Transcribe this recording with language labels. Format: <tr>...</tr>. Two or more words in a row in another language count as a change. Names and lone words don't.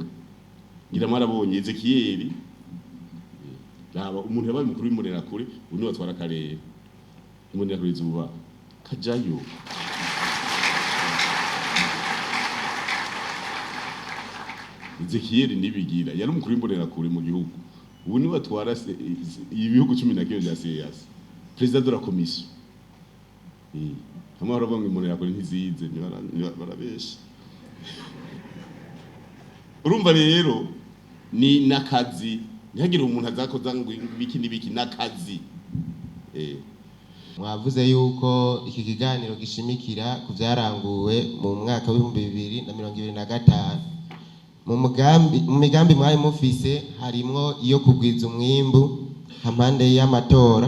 <rn>Ngira mwarabonye Ezekiel raba umuntu yabaye mukuru w'imurera kure undi watwara akarere imurera kure zuba kajayo Ezekiel nibigira yari umukuru w'imurera kure mu gihugu ubu ni watwara ibihugu 11 bya CEEAC</rn> <fr>president de la commission</fr> <rn>hamwe baravuga ngo imurera kure ntizize barabesha. Urumva rero ni nakazi ntihagire umuntu azakoza ngo biki nakazi. Mwavuze yuko iki kiganiro gishimikira ku byaranguwe mu mwaka wa 2025 mu migambi mwari mufise harimwo iyo kugwiza umwimbu hampande y'amatora.</rn>